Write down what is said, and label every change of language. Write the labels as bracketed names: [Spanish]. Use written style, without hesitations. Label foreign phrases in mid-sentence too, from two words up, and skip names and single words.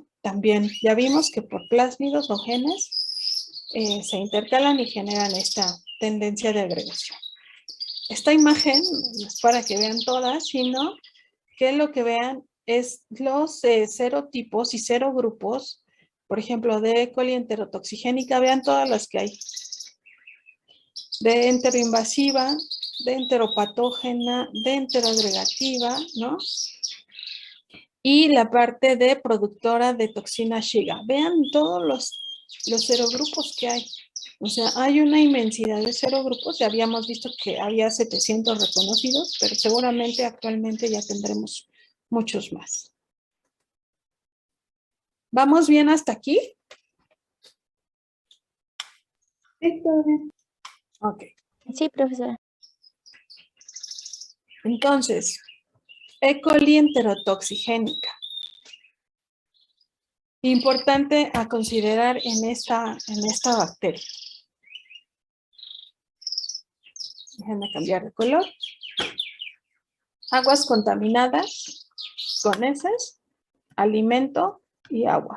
[Spanish] También ya vimos que por plásmidos o genes se intercalan y generan esta tendencia de agregación. Esta imagen no es para que vean todas, sino que lo que vean es los serotipos y serogrupos, por ejemplo, de E. coli enterotoxigénica, vean todas las que hay. De enteroinvasiva, de enteropatógena, de enteroagregativa, ¿no? Y la parte de productora de toxina Shiga. Vean todos los serogrupos que hay. O sea, hay una inmensidad de serogrupos. Ya habíamos visto que había 700 reconocidos, pero seguramente actualmente ya tendremos muchos más. ¿Vamos bien hasta aquí? Sí, todo bien. Ok. Sí, profesora. Entonces, E. coli enterotoxigénica. Importante a considerar en esta bacteria. Déjenme cambiar de color. Aguas contaminadas con heces, alimento y agua.